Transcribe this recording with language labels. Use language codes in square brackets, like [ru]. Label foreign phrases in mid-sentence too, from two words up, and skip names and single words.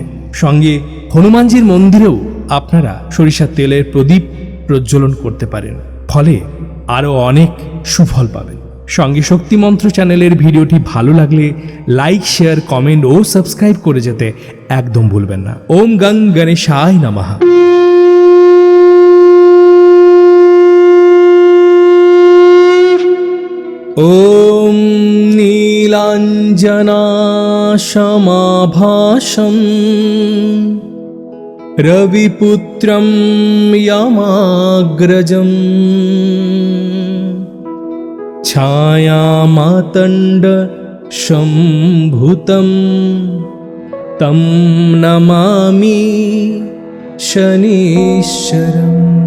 [bn] সঙ্গে হনুমানজির মন্দিরেও আপনারা সরিষার তেলের প্রদীপ প্রজ্বলন করতে পারেন, ফলে আরও অনেক সুফল পাবেন। সঙ্গে শক্তি মন্ত্র চ্যানেলের ভিডিওটি ভালো লাগলে [en] like, share, comment [bn] ও সাবস্ক্রাইব করে যেতে একদম ভুলবেন না। [sa] ওম গং গণেশায় নমঃ। ॐ नीलाञ्जनाशमाभासं रविपुत्रं यमाग्रजं छायामातण्डसम्भूतं तं नमामि शनीश्वरम्।